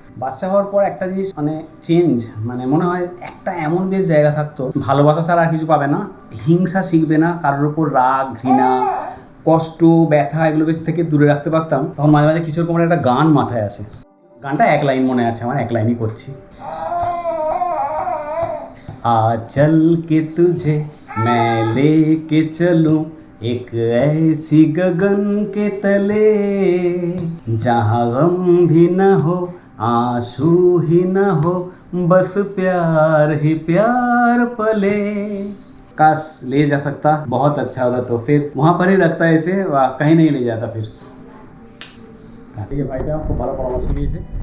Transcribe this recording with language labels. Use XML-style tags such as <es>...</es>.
<bn>বাচ্চা হওয়ার পর একটা জিনিস মানে চেঞ্জ, মানে মনে হয় একটা এমন বেশ জায়গা থাকতো, ভালোবাসা ছাড়া আর কিছু পাবে না, হিংসা শিখবে না, কারোর উপর রাগ, ঘৃণা, কষ্ট, ব্যথা এগুলো বেশ থেকে দূরে রাখতে পারতাম। তখন মাঝে মাঝে কিশোর কুমারের একটা গান মাথায় আসে। গানটা 1 লাইন মনে আছে আমার, 1 লাইনই করছি।</bn> <hi>आज चल के तुझे मैं लेके चलूं एक ऐसी गगन के तले, जहाँ गम भी न हो, आंसू ही न हो, बस प्यार ही प्यार पले। काश ले जा सकता, बहुत अच्छा होता, तो फिर वहाँ पर ही रखता इसे, कहीं नहीं ले जाता फिर। ठीक है,</hi> <bn>ভাইটা খুব ভালো পরামর্শ দিয়েছে।</bn>